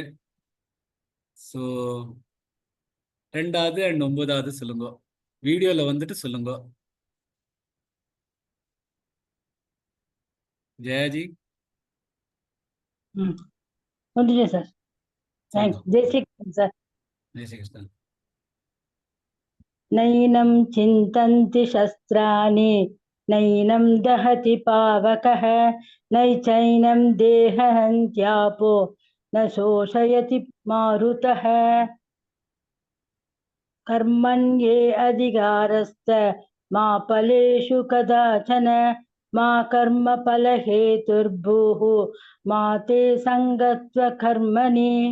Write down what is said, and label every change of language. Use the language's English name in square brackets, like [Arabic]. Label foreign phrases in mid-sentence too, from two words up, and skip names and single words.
[Tamil] ஸோ 2வது அண்ட் 9வது சொல்லுங்க, வீடியோல வந்துட்டு சொல்லுங்க. ஜெயாஜி வந்துட்டேன் சார். தேங்க்ஸ். ஜெய் ஸ்ரீ கிருஷ்ணன் சார். ஜெய் ஸ்ரீ கிருஷ்ணன். [Sanskrit] नैनं चिन्तन्ति शस्त्राणि नैनं दहति पावकः नैचैनं देहहन्त्यापो न शोषयति मारुतः कर्मण्ये अधिकारस्त मा फलेषु कदाचन मा कर्मफलहेतुर्भूः मा ते सङ्गत्वकर्मणि.